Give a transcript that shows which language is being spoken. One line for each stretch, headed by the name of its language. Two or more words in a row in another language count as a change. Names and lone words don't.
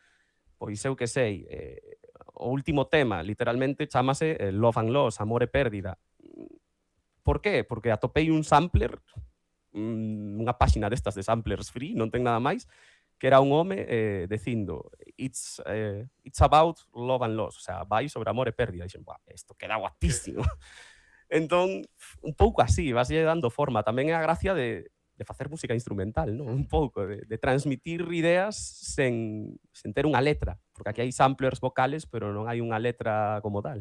Galician: Pois eu que sei, o último tema, literalmente, chámase Love and Loss, Amor e Pérdida. Por qué? Porque atopei un sampler, unha páxina destas de samplers free, non ten nada máis, que era un home dicindo
English: it's about love and loss,
Galician: o sea, vai sobre amor e pérdida. E dixen, isto queda guapísimo. Entón, un pouco así, vaslle dando forma. Tamén é a gracia de facer música instrumental, non? Un pouco, de transmitir ideas sen ter unha letra, porque aquí hai samplers vocales, pero non hai unha letra como tal.